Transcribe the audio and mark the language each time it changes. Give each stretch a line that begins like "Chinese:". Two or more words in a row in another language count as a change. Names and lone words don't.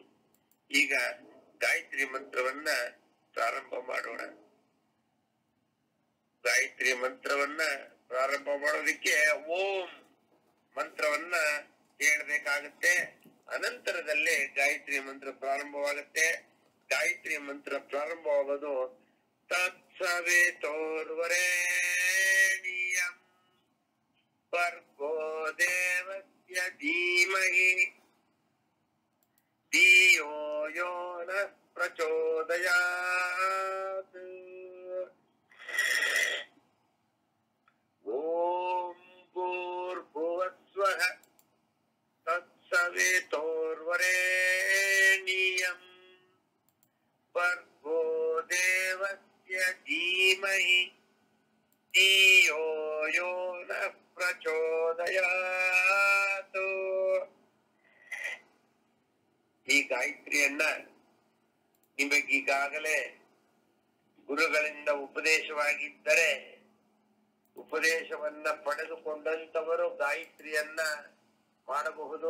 Kannada: ಈಗ ಗಾಯತ್ರಿ ಮಂತ್ರವನ್ನ ಪ್ರಾರಂಭ ಮಾಡೋಣ. ಗಾಯತ್ರಿ ಮಂತ್ರವನ್ನ ಪ್ರಾರಂಭ ಮಾಡೋದಕ್ಕೆ ಓಂ ಮಂತ್ರವನ್ನ ಹೇಳ್ಬೇಕಾಗತ್ತೆ. ಅನಂತರದಲ್ಲೇ ಗಾಯತ್ರಿ ಮಂತ್ರ ಪ್ರಾರಂಭವಾಗುತ್ತೆ. ಗಾಯತ್ರಿ ಮಂತ್ರ ಪ್ರಾರಂಭವಾಗೋದು
Sanskrit: ತತ್ಸವಿತುರ್ವರೆಣ್ಯಂ ಭರ್ಗೋ ದೇವಸ್ಯ ಧೀಮಹಿ ಧಿಯೋ ಯೋ ನಃ ಪ್ರಚೋದಯಾತ್. ಓಂ ಭೂರ್ಭುವಸ್ವಃ ತತ್ಸವಿತುರ್ವರೆಣ್ಯಂ ಭರ್ಗೋ ದೇವಸ್ಯ ಧೀಮಹಿ ಧಿಯೋ ಯೋ ನಃ ಪ್ರಚೋದಯಾತ್.
Kannada: ಈ ಗಾಯತ್ರಿಯನ್ನ ನಿಮಗೀಗಾಗಲೇ ಗುರುಗಳಿಂದ ಉಪದೇಶವಾಗಿದ್ದರೆ ಉಪದೇಶವನ್ನ ಪಡೆದುಕೊಂಡಂತವರು ಗಾಯತ್ರಿಯನ್ನ ಮಾಡಬಹುದು.